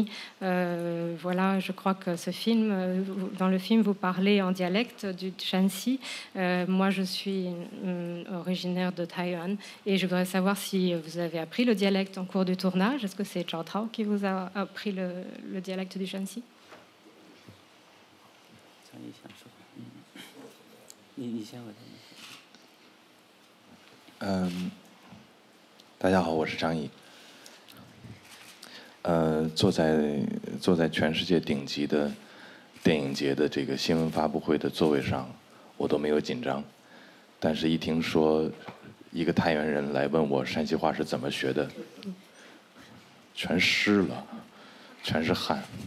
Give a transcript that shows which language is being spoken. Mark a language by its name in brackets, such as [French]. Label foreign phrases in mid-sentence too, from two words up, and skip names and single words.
[French] Voilà, je crois que dans le film, vous parlez en dialecte du Shanxi. Moi, je suis originaire de Taïwan et je voudrais savoir si vous avez appris le dialecte en cours du tournage. Est-ce que c'est Zhao Tao qui vous a appris le dialecte du Shanxi? [Chinese] 大家好，我是张毅。坐在全世界顶级的电影节的这个新闻发布会的座位上，我都没有紧张，但是一听说一个太原人来问我山西话是怎么学的，全湿了，全是汗。